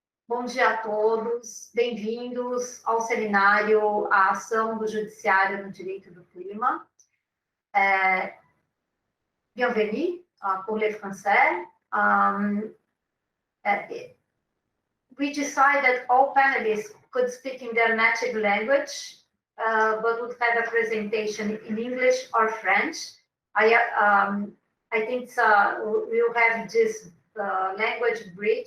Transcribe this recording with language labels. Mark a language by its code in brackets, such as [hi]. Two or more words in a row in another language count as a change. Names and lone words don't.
[pt] Bom dia a todos, bem-vindos ao seminário A Ação do Judiciário no Direito do Clima. [fr] Bienvenue pour les Français. [en] We decided that all panelists could speak in their native language, but would have a presentation in English or French. I think we'll have this language bridge.